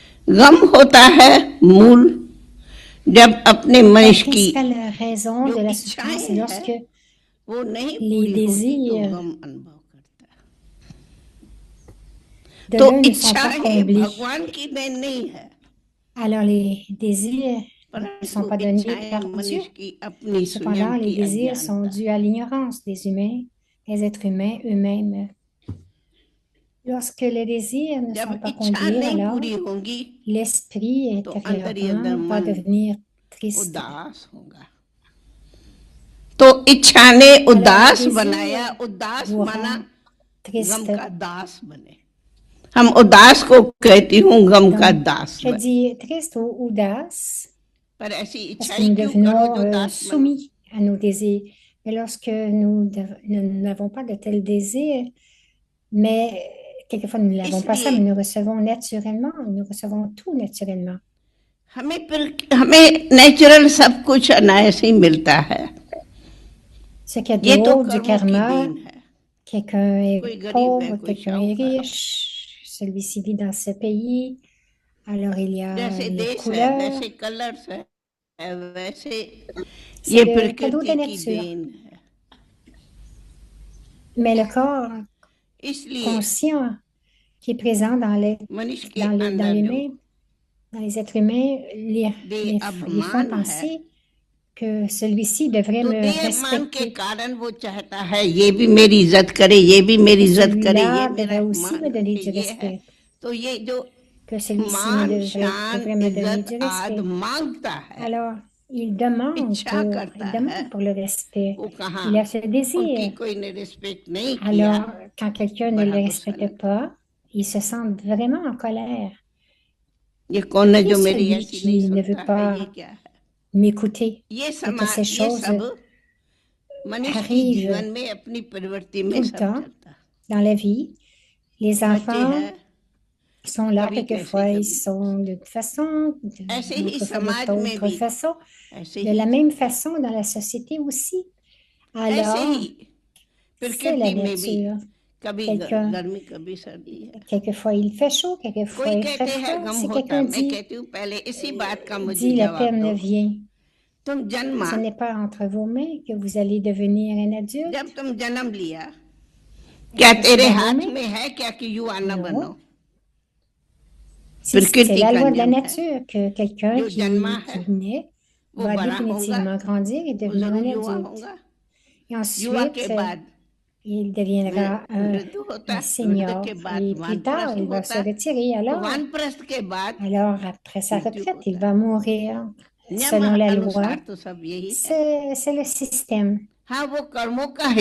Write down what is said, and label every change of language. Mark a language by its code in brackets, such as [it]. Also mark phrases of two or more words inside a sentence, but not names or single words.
[hi] गम होता है मूल जब अपने [fr] La [hi] मनुष्य की [fr] principale raison [hi] जो [fr] de la [hi] इच्छाएं [fr] souffrance, c'est [hi] है [fr] lorsque [hi] वो नहीं [fr] les [hi] पूरी होती तो [fr] désirs [hi] गम अनुभव करता है। [fr] de [hi] तो [fr] l'un ne sont pas [hi] इच्छाएं [fr] comblées. [hi] भगवान की देन नहीं है, [fr] Alors les désirs ne sont [hi] परंतु [fr] pas donnés [hi] इच्छाएं [fr] par Dieu. [hi] मनुष्य की अपनी स्वयं [fr] Cependant, les [hi] की [fr] désirs sont [hi] अज्ञानता। [fr] dus à l'ignorance des humains, des êtres humains eux-mêmes. Lorsque les désirs ne sont [hi] जब [fr] pas [hi] इच्छा [fr] comblés, [hi] नहीं [fr] alors [hi] पूरी होगी [fr] l'esprit [hi] तो अंदर ही अंदर [fr] intérieur va [hi] मन [fr] devenir triste. [hi] उदास होगा। तो इच्छा ने [fr] Alors le [hi] उदास बनाया, [fr] désir [hi] उदास [fr] vous [hi] माना [fr] rend [hi] गम [fr] triste. [hi] का दास बने। हम उदास को कहती हूँ गम का [fr] Donc, [hi] दास [fr] je [hi] बने, [fr] dis triste ou audace [hi] पर ऐसी [fr] parce que [hi] इच्छाएं [fr] nous [hi] क्यों करो [fr] devenons [hi] जो दास बनो। [fr] soumis à nos désirs. Et lorsque nous n'avons pas de tels désirs, mais quelquefois nous n'avons pas ça, mais [hi] इसलिए [fr] nous recevons naturellement, nous recevons tout naturellement. [hi] हमें नेचुरल सब कुछ अनायास ही मिलता है। [fr] Ce qu'il y [hi] ये [fr] a [hi] तो [fr] dehors du [hi] कर्मों की [fr] karma, [hi] देन है। [fr] quelqu'un [hi] कोई [fr] est [hi] गरीब है, [fr] pauvre, [hi] कोई [fr] quelqu'un est [hi] शाहूकार। [fr] riche, celui-ci vit dans ce pays, alors il y a [hi] जैसे [fr] les [hi] देश है, [fr] couleurs, [hi] वैसे कलर्स है, वैसे [fr] c'est [hi] ये [fr] le cadeau de [hi] प्रकृति [fr] la [hi] की [fr] nature. [hi] देन है। [fr] Mais le corps [hi] इसलिए [fr] conscient qui est présent [hi] मनुष्य के [fr] dans [hi] अंदर जो [fr] l'humain, dans les êtres humains, [hi] देह [fr] les font [hi] अभिमान है, [fr] penser que celui-ci devrait [hi] तो [fr] me [hi] देह अभिमान के [fr] respecter, [hi] कारण वो चाहता है ये भी मेरी इज्जत करे, ये भी मेरी [fr] que [hi] इज्जत करे, ये [fr] celui-là [hi] मेरा [fr] devrait aussi me [hi] मान [fr] donner [hi] रखे, [fr] du [hi] ये है। [fr] respect, [hi] तो ये जो [fr] que celui-ci [hi] मान शान [fr] devrait me donner [hi] इज्जत [fr] du [hi] आदि [fr] respect. [hi] मांगता है, [fr] Alors, il demande [hi] इच्छा करता है, [fr] pour le respect. [hi] वो कहाँ [fr] Il a ce [hi] उनकी [fr] désir. [hi] कोई ने रिस्पेक्ट नहीं किया, [fr] Alors, quand quelqu'un ne [hi] बड़ा [fr] le [hi] गुस्सा [fr] respecte [hi] लगता। [fr] pas, il se sent vraiment en colère. [hi] ये कौन है [fr] Qui [hi] जो [fr] est [hi] मेरी [fr] celui [hi] ऐसी नहीं [fr] qui ne [hi] सुनता [fr] veut [hi] है, ये [fr] pas [hi] क्या है। [fr] m'écouter? [hi] ये [fr] Toutes ces [hi] ये [fr] choses [hi] सब मनुष्य की [fr] arrivent [hi] जीवन में अपनी प्रवृत्ति में [fr] tout le [hi] सब [fr] temps [hi] चलता। [fr] dans la vie. Les [hi] बच्चे [fr] enfants [hi] हैं, [fr] sont là, [hi] कभी कैसे [fr] quelquefois ils [hi] कभी [fr] sont d'une façon, [hi] ऐसे ही [fr] d'autres fois [hi] समाज में [fr] d'autres [hi] भी, [fr] façons, [hi] ऐसे [fr] de [hi] ही [fr] la même façon dans la société aussi. [hi] ऐसे [fr] Alors, [hi] ही [fr] c'est la [hi] प्रकृति में भी [fr] nature. [hi] कभी [fr] Quelqu'un, [hi] गर्मी कभी सर्दी है। [fr] quelquefois il fait chaud, quelquefois [hi] कोई [fr] il fait [hi] कहते हैं [fr] froid. [hi] गम [fr] Si [hi] होता, [fr] quelqu'un [hi] मैं कहती हूँ पहले इसी बात का मुझे [fr] dit le [hi] जवाब [fr] terme [hi] दो। [fr] ne vient, [hi] तुम जन्मा, [fr] ce n'est pas entre vos mains que vous allez devenir un adulte. [hi] जब तुम जन्म लिया, क्या [fr] Est-ce que [hi] तेरे [fr] c'est dans vos [hi] हाथ [fr] mains? [hi] में है क्या कि युवा न [fr] Non. [hi] बनो। [fr] C'est [hi] प्रकृति [fr] la [hi] का [fr] loi de la [hi] नियम है, [fr] nature que quelqu'un [hi] जो जन्मा है [fr] qui naît [hi] वो [fr] va [hi] बड़ा होगा, [fr] définitivement grandir et [hi] वो [fr] devenir [hi] जरूर [fr] un [hi] युवा [fr] adulte. [hi] होगा। [fr] Et [hi] युवा के [fr] ensuite, [hi] बाद [fr] il deviendra [hi] वृद्ध होता, [fr] un [hi] वृद्ध [fr] senior. [hi] के बाद [fr] Et plus tard, [hi] वानप्रस्थ [fr] il va se [hi] होता, [fr] retirer. [hi] तो वानप्रस्थ के बाद [fr] Alors, après sa [hi] मृत्यु [fr] retraite, il [hi] होता। [fr] va mourir [hi] नियम [fr] selon la loi. [hi] अनुसार तो सब यही है। [fr] C'est le système. [hi] हाँ, वो कर्मों का [fr] Encore